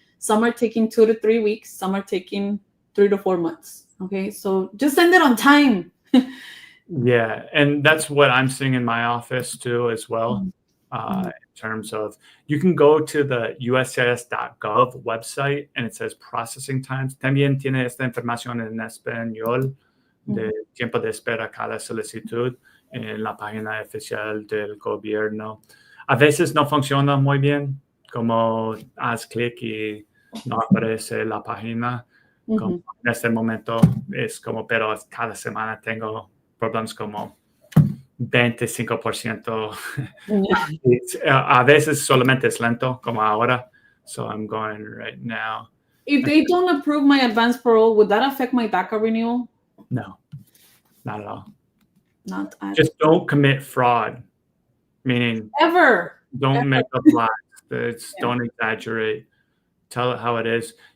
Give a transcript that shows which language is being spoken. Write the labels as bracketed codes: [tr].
[en] Some are taking 2 to 3 weeks. Some are taking 3 to 4 months. Okay, so just send it on time. Yeah, and that's what I'm seeing in my office too as well. In terms of, you can go to the uscis.gov website and it says processing times. [es] También tiene esta información en español de tiempo de espera cada solicitud en la página oficial del gobierno. A veces no funciona muy bien, como haz clic y no aparece la página. Como en este momento es como, pero cada semana tengo problemas como 25%. A veces solamente es lento, como ahora. [en] So I'm going right now. If they don't approve my advance parole, would that affect my DACA renewal? No, not at all. Not at Just don't commit fraud, meaning ever. Don't make up lies. Don't exaggerate. Tell it how it is.